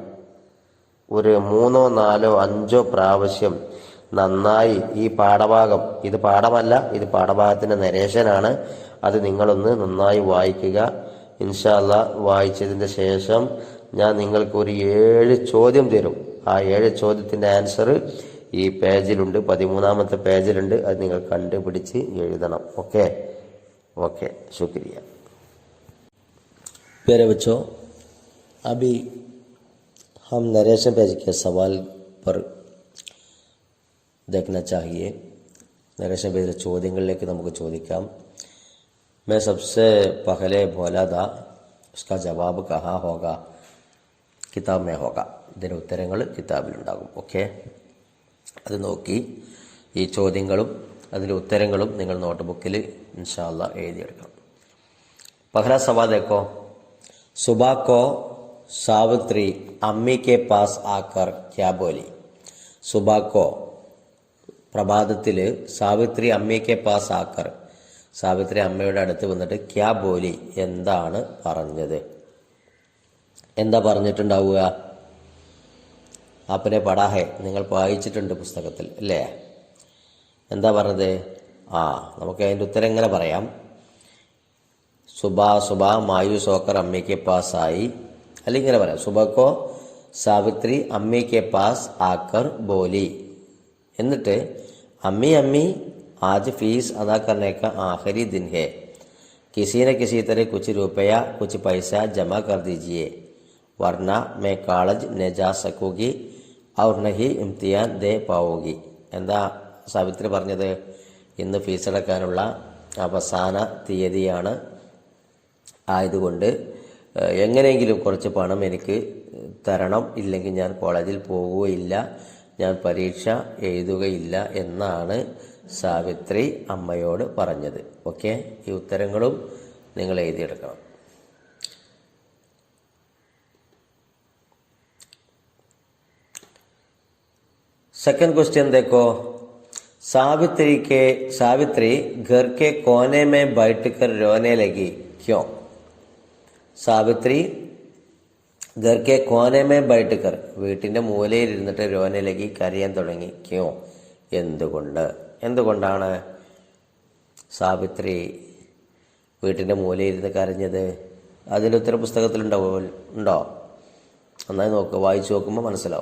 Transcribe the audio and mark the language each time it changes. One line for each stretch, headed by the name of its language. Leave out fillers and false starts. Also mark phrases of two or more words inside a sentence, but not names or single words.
Malayalam: ഒരു 3, 4, 5 പ്രാവശ്യം നന്നായി ഈ പാഠഭാഗം ഇത് പാഠമല്ല ഇത് പാഠഭാഗത്തിൻ്റെ നരേഷനാണ് അത് നിങ്ങളൊന്ന് നന്നായി വായിക്കുക
Arabic: إن شاء الله
Malayalam: വായിച്ചതിൻ്റെ ശേഷം ഞാൻ നിങ്ങൾക്കൊരു 7 ചോദ്യം തരും ആ 7 ചോദ്യത്തിൻ്റെ ആൻസർ ഈ പേജിലുണ്ട് 13ാമത്തെ പേജിലുണ്ട് അത് നിങ്ങൾ കണ്ടുപിടിച്ച് എഴുതണം ഓക്കെ
Hindi: ओके शुक्रिया। प्यारे बच्चों, अभी हम नरेशन पेज के सवाल पर देखना चाहिए।
English: narration page
Malayalam: ചോദ്യങ്ങളിലേക്ക് നമുക്ക് ചോദിക്കാം।
Hindi: मैं सबसे पहले बोला था उसका जवाब कहाँ होगा, किताब में होगा।
Malayalam: ഇതിൻ്റെ ഉത്തരങ്ങൾ കിതാബിലുണ്ടാകും। ഓക്കെ, അത് നോക്കി ഈ ചോദ്യങ്ങളും അതിൻ്റെ ഉത്തരങ്ങളും നിങ്ങൾ നോട്ട്ബുക്കിൽ
Arabic: إن شاء الله
Malayalam: എഴുതിയെടുക്കണം।
Hindi: पहला सवाल देखो, सुबह को सावित्री अम्मी के पास आकर क्या बोली। सुबह को
Malayalam: പ്രഭാതത്തിൽ സാവിത്രി അമ്മയ്ക്ക്
Hindi: पास आकर,
Malayalam: സാവിത്രി അമ്മയുടെ അടുത്ത് വന്നിട്ട്
Hindi: क्या बोली,
Malayalam: എന്താണ് പറഞ്ഞത്, എന്താ പറഞ്ഞിട്ടുണ്ടാവുക?
Hindi: आपने पढ़ा है,
Malayalam: നിങ്ങൾ വായിച്ചിട്ടുണ്ട് പുസ്തകത്തിൽ അല്ലേ? എന്താ പറഞ്ഞത്? നമുക്ക് അതിൻ്റെ ഉത്തരം എങ്ങനെ പറയാം?
Hindi: सुबह सुबह मायूस होकर अम्मी के पास आई,
Malayalam: അല്ലെങ്കിൽ ഇങ്ങനെ പറയാം,
Hindi: सुबह को सावित्री अम्मी के पास आकर बोली. എന്നിട്ട് अम्मी अम्मी आज फीस अदा करने का आखिरी दिन है, किसी न किसी तरह कुछ रुपया कुछ पैसा जमा कर दीजिए वरना मैं कॉलेज न जा सकूंगी और नहीं इम्तिहान दे पाऊंगी.
Malayalam: എന്താ സാവിത്രി പറഞ്ഞത്? ഇന്ന് ഫീസ് അടക്കാനുള്ള അവസാന തീയതിയാണ്, ആയതുകൊണ്ട് എങ്ങനെയെങ്കിലും കുറച്ച് പണം എനിക്ക് തരണം, ഇല്ലെങ്കിൽ ഞാൻ കോളേജിൽ പോവുകയില്ല, ഞാൻ പരീക്ഷ എഴുതുകയില്ല എന്നാണ് സാവിത്രി അമ്മയോട് പറഞ്ഞത്. ഓക്കെ, ഈ ഉത്തരങ്ങളും നിങ്ങൾ എഴുതിയെടുക്കണം.
English: second question
Hindi: देखो, सावित्री घर के कोने में बैठकर रोने लगी क्यों?
Malayalam: സാവിത്രി
Hindi: घर के कोने में बैठकर
Malayalam: വീട്ടിന്റെ മൂലയിൽ ഇരുന്നിട്ട്
Hindi: रोने लगी
Malayalam: കരയാൻ തുടങ്ങി. ക്യോ, എന്തുകൊണ്ടാണ് സാവിത്രി വീട്ടിന്റെ മൂലയിൽ ഇരുന്ന് കരഞ്ഞത്? അതിൻ്റെ ഉത്തര പുസ്തകത്തിലുണ്ടോ? നന്നായി നോക്കുക, വായിച്ചു നോക്കുമ്പോൾ മനസ്സിലാവും.